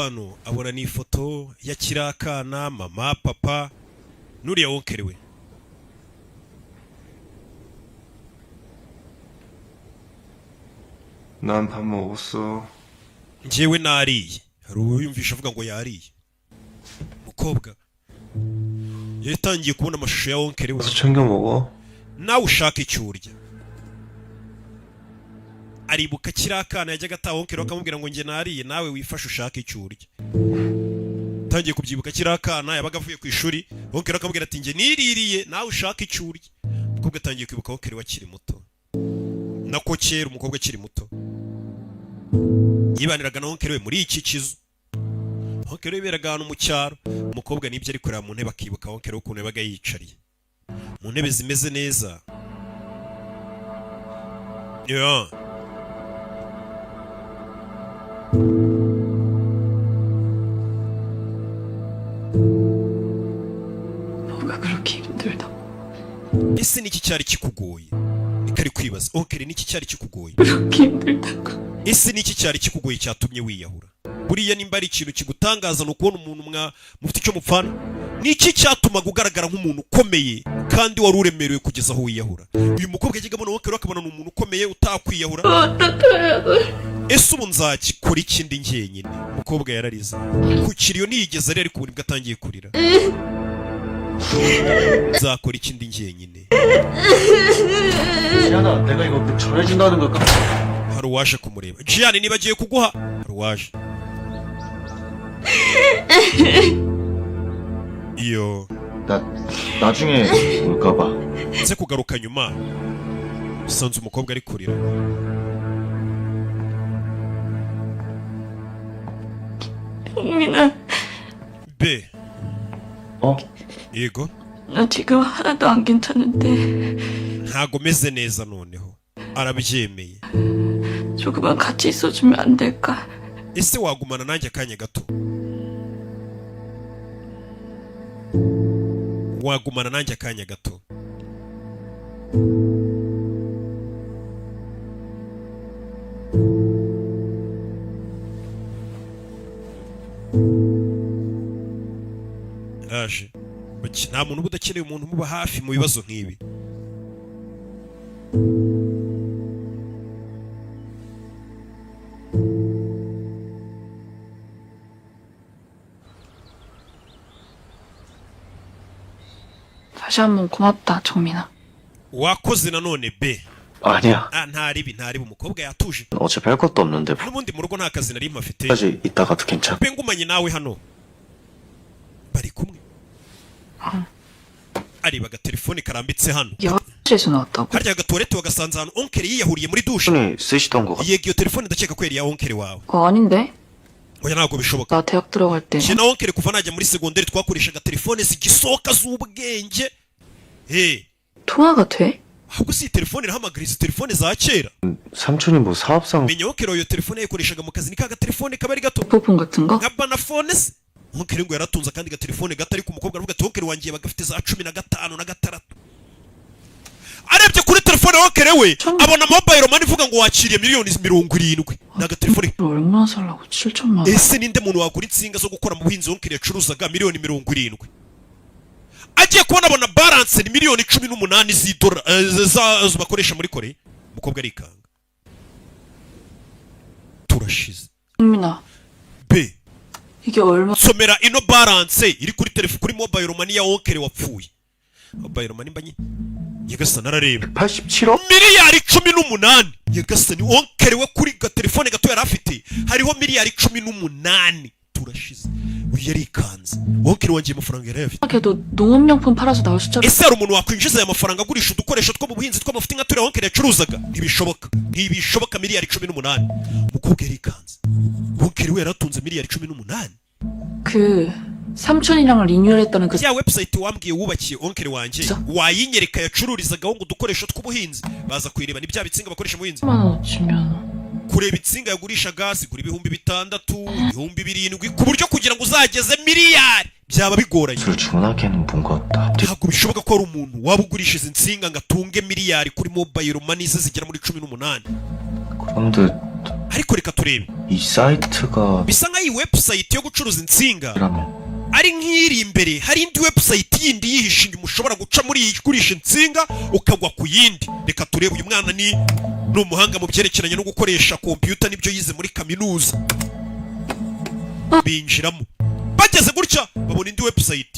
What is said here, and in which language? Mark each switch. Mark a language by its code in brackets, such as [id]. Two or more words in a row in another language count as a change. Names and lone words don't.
[rw] hano abona ni ifoto ya kirakana mama papa nuriya wonkere we. [ko] 난 밥 먹었어. [rw] njyewe nariye. hari uyumvisha avuga ngo yariye. mukobwa yatangiye kubona amashusho ya wonkere we. [ko] 챙겨 먹어. [rw] nawe ushaka icyo urya. aribuka kirakana yajyaga ataha wonkere akamubwira ngo njye nariye nawe wifashe ushaka icyo urya. tangiye kubyibuka kirakana yabaga avuye ku ishuri wonkere akamubwira ati njye niririye nawe ushaka icyo urya. mukobwa atangiye kwibuka wonkere wakiri muto. nako kera umukobwa akiri muto yibaniraga na wonkere we muri iki kizu. wonkere we beraga ahantu mu cyaro. umukobwa nibyo ari kureba mu ntebe akibuka wonkere we ukuntu yabaga yicariye mu ntebe zimeze neza. yeah. [ko] 뭐가 그렇게 힘들다고. [rw] ese niki cyari kikugoye? Nikari kwibaza onkere niki cyari kikugoye? [ko] 그렇게 힘들다고. [rw] ese niki cyari kikugoye cyatumye wiyahura? buriya nimba ari ikintu kigutangaza no kubona umuntu mufite icyo mupfana. niki cyatumaga ugaragara nk'umuntu ukomeye kandi wari uremerewe kugeza aho wiyahura? uyu mukobwa yajyaga abona wonkere akabona ni umuntu ukomeye utakwiyahura. ese ubu nzakikora ikindi njyenyine? umukobwa yararize ku kiriyo ntiyigeze ariko ubu nibwo atangiye kurira. nzakora ikindi njyenyine. [ko] 지안아, 내가 이거 전해준다는 걸까? [rw] hari uwaje kumureba. Gianni niba agiye kuguha. hari uwaje. iyo [ko] 나중에 올까봐. [rw] nze kugaruka nyuma usanze umukobwa ari kurira. [ko] 동민아, [rw] be [ko] 어? [rw] yego [ko] 나 지금 하나도 안 괜찮은데 [rw] ntago meze neza noneho arabyemeye. [ko] 조금만 같이 있어주면 안 될까? [rw] ese wagumana nanjye akanya gato? wagumana nanjye akanya gato? araje nta muntu uba udakeneye umuntu umuba hafi mu bibazo nk'ibi. [ko] 다시 한번 고맙다, 정민아. [rw] wakoze nanone be. [ko] 아니야. [rw] ntaribi umukobwa yatuje. [ko] 어차피 할 것도 없는데 [rw] n'ubundi mu rugo nta kazi nari mpafite. [ko] 까지 있다가도 괜찮아. [rw] be ngumanye nawe hano bari kumwe. areba agatelefone karambitse hano. [ko] 화장실에서 나왔다고? [rw] harya agatuwarete wagasanze ahantu onkeri yiyahuriye muri dushe. [ko] 손이 쓰시던 거 같아. [rw] yego iyo telefone ndakeka ko yari iya onkeri wawe. [ko] 아닌데? [rw] oya ntabwo bishoboka. [ko] 나 대학 들어갈 때 [rw] je na onkeri kuva najya muri segonderi twakoreshaga telefone zigisohoka z'ubwenge. [ko] 통화가 돼? [rw] ahubwo si telefone irahamagara izi telefone za kera. [ko] 삼촌이 뭐 사업상 [rw] menya onkeri iyo telefone yayikoreshaga mu kazi ni ka gatelefone kaba ari gato [ko] 부품 같은 거? [rw] nka banafone se. onkeri ngo yaratunze akandi gatelefone gato ariko umukobwa aravuga ati onkeri wanjye bagafite za 15 na 6. arebye kuri telefone onkeri we abona [en] mobile money [rw] ivuga ngo wakiriye miliyoni 70. ni agatelefone. [ko] 얼마나 살라고? 7천만 원. [rw] ese ninde muntu wagura insinga zo gukora mu buhinzi onkeri yacuruzaga miliyoni 70? agiye kubona abona balance ni miliyoni 18 z'idolari zo bakoresha muri Korea. umukobwa arikanga. turashize. [ko] 정민아, [rw] be [ko] 이게 얼마? [rw] somera ino balance iri kuri telefone kuri [en] mobile money [rw] ya onkeri wapfuye. [en] mobile money [rw] mbanye yegasa narareba [ko] 87억? [rw] miliyari 18. yegasani onkeri we kuri ga telefone gato yari afite hariho miliyari 18. turashize. uyu yarikanze. onkeri wanjye amafaranga yari afite. [ko] 걔도 농업용품 팔아서 나올 숫자로 [rw] ese hari umuntu wakwinjiza aya mafaranga agurisha udukoresho two mu buhinzi tw'amafuti nka turiya onkeri yacuruzaga? ntibishoboka miliyari 18. umukobwa yarikanze. onkeri we yaratunze miliyari 18. [ko] 그 삼촌이랑 리뉴얼했다는 그 [rw] ya website wambwiye wubakiye onkeri wanjye wayinyereka yacururizagaho ngo udukoresho tw'ubuhinzi baza kuyireba ni bya bitsinga bakoresha mu buhinzi. [ko] 10만 원어치면 [rw] kureba itsinga yagurishaga zigura 6,000 7,000 ku buryo kugira ngo uzageze miliyari byaba bigoranye. [ko] 술 주문하기에는 뭔가 [rw] ntabwo bishoboka ko ari umuntu waba ugurisha izi nsinga ngo atunge miliyari kuri [en] mobile money [rw] ze zigera muri 18. [ko] 그런데 [rw] ariko reka turebe. [ko] 이 사이트가 [rw] bisa nk'aho iyi website yo gucuruza insinga [ko] 라면 [rw] ari nk'iri imbere hari indi website yindi yihishe inyuma ushobora guca muri iyi igurisha insinga ukagwa ku yindi. reka turebe. uyu mwana ni umuhanga mu byerekeranye no gukoresha computer n'ibyo yize muri kaminuza. binjiramo bageze gutya babona indi website.